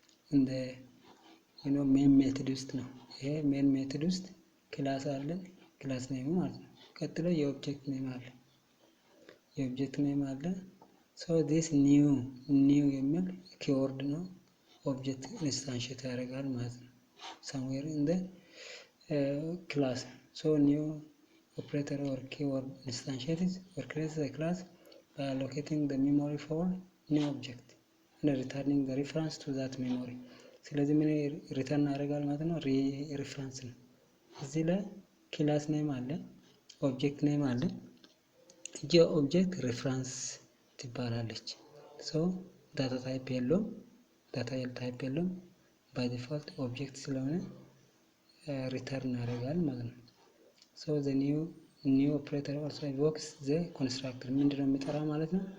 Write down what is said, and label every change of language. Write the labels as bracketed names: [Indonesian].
[English] in the main method [Amharic] ውስጥ ነው። ይሄ main method ውስጥ ክላስ አለን፣ ክላስ ኔም ማለት ነው። ቀጥሎ የኦብጀክት ኔም አለ፣ የኦብጀክት ኔም አለ። so this new የሚል ኪወርድ ነው፣ ኦብጀክት ኢንስታንሺየት ያደርጋል ማለት ነው [English] somewhere in the class. so new operator or keyword instantiates or creates a class by allocating the memory for new object and returning the reference to that memory. [Amharic] ስለዚህ ምን ሪተርን ያደርጋል ማለት ነው? ሪፈረንስ ነው። እዚህ ላይ ክላስ ኔም አለ፣ ኦብጀክት ኔም አለ። የኦብጀክት ሪፈረንስ ትባላለች። ሶ ዳታ ታይፕ የለውም፣ ዳታ ታይፕ የለውም። ባይ ዲፎልት ኦብጀክት ስለሆነ ሪተርን ያደርጋል ማለት ነው። [English] ሶ ዘ ኒው ኦፕሬተር ኦልሶ ኢንቮክስ ዘ ኮንስትራክተር [Amharic] ምንድነው የሚጠራ ማለት ነው?